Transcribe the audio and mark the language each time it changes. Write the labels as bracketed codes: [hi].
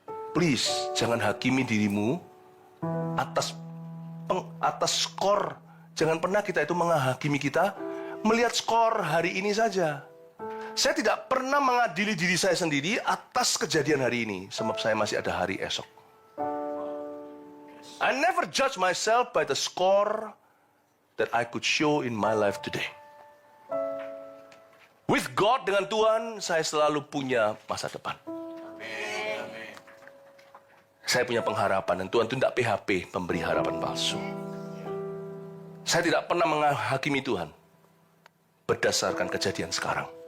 [id] Please, jangan hakimi dirimu atas skor. Jangan pernah kita itu menghakimi kita melihat skor hari ini saja. Saya tidak pernah mengadili diri saya sendiri atas kejadian hari ini, sebab saya masih ada hari esok. [en] I never judge myself by the score that I could show in my life today. With God, [id] dengan Tuhan, saya selalu punya masa depan. Saya punya pengharapan, dan Tuhan itu tidak PHP, pemberi harapan palsu. Saya tidak pernah menghakimi Tuhan berdasarkan kejadian sekarang.